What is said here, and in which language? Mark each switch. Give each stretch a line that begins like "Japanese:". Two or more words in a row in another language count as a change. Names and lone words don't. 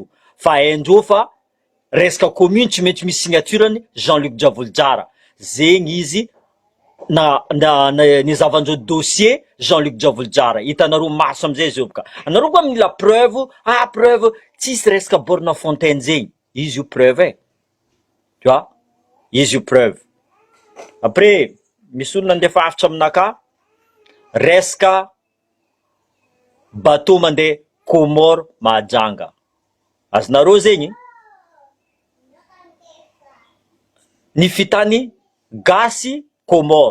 Malagasy: Fa haindreo fa resaka commune tsy maintsy misy signaturany Jean-Luc Javoljara. Zegny izy nizavandreo dossier Jean-Luc Javoljara. Hitanareo maso amizay zio boka. Anareo koa mila preuve, preuve tsisy resaka
French: borna fontaine
Malagasy: zegny. Izy io preuve
French: tu vois?
Malagasy: Izy io preuve. Après, misy olo nandefa hafitra aminaka, resaka bateau mandeha Comore Mahajanga. Azonareo zegny, ny fitany gasy Comore.